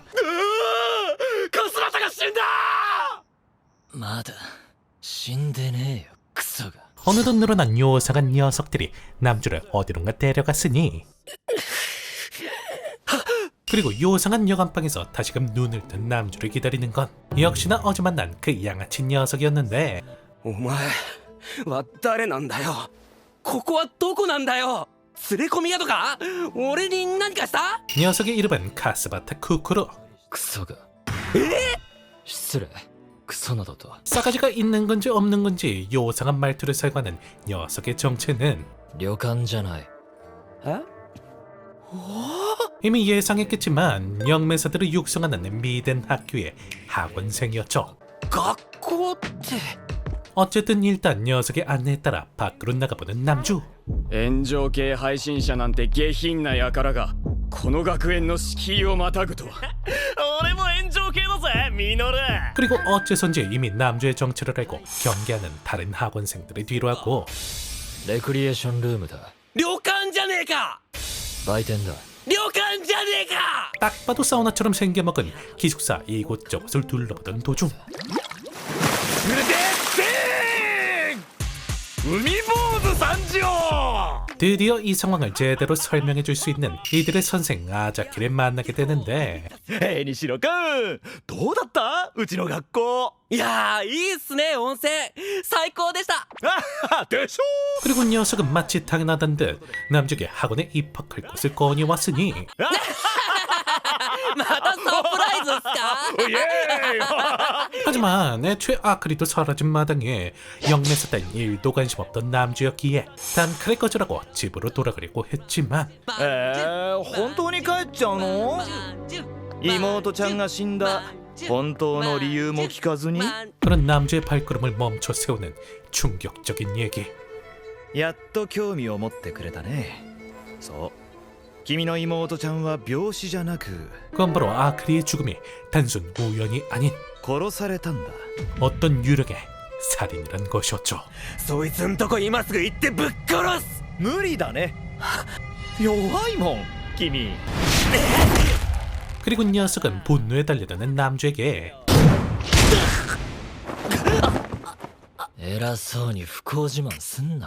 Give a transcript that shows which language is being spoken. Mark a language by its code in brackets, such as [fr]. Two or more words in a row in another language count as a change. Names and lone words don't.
[ja] カスラタが死んだ。まだ死んでねえよクソが。 [ko] 어느덧 늘어난 요상한 녀석들이 남주를 어디론가 데려갔으니 그리고 요상한 여관방에서 다시금 눈을 뜬 남주를 기다리는 건 역시나 어제 만난 그 양아치 녀석이었는데 [ja] お前は誰なんだよ。ここはどこなんだよ。連れ込み宿か。俺に何かした。 [ko] 녀석의 이름은 카스바타 쿠쿠루. [ja] クソが。失礼。クソなどと。 [ko] 싸가지가 있는 건지 없는 건지 요상한 말투를 사용하는 녀석의 정체는 [ja] 旅館じゃない。え。 [ko] 이미 예상했겠지만 영매사들을 육성하는 미덴 학교의 학원생이었죠. [ja] 学校って。 [ko] 어쨌든 일단 녀석의 안내에 따라 밖으로 나가보는 남주. [ja] 炎上系配信者なんて下品な輩がこの学園の敷居をまたぐとは。俺も炎上系だぜミノル。 [ko] 그리고 어째선지 이미 남주의 정체를 알고 경계하는 다른 학원생들을 뒤로하고 [ja] レクリエーションルームだ。旅館じゃねえか。売店だ。旅館じゃねえか。 [ko] 딱 봐도 사우나처럼 생겨먹은 기숙사 이곳저곳을 둘러보던 도중 [ja] 海坊主参上。 [ko] 드디어 이 상황을 제대로 설명해 줄 수 있는 이들의 선생 아자키를 만나게 되는데 [ja] 西野くんどうだったうちの学校。いやーいいっすね。温泉最高でした。でしょ。 [ko] 그리고 녀석은 마치 당연하단 듯 남주에게 학원에 입학할 곳을 꺼내왔으니 [ja] またサプライズっすか。イエーイ。 [ko] 하지만 애초에 아크리도 사라진 마당에 영매사 따윈 일도 관심 없던 남주였기에 단칼에 거절하고 집으로 돌아가려고 했지만 [ja] 本当に帰っちゃうの。妹ちゃんが死んだ本当の理由も聞かずに。 [ko] 그런 남주의 발걸음을 멈춰 세우는 충격적인 얘기. [ja] やっと興味を持ってくれたね。そう。君の妹ちゃんは病死じゃなく [ko] 그건 바로 아크리의 죽음이 단순 우연이 아닌 [ja] 殺されたんだ。 [ko] 어떤 유령의 살인이란 것이었죠. [ja] そいつんとこ今すぐ行ってぶっ殺す。無理だね。弱いもん君。 [ko] 그리고 녀석은 분노에 달려드는 남주에게 [ja] 偉そうに不幸自慢すんなよ。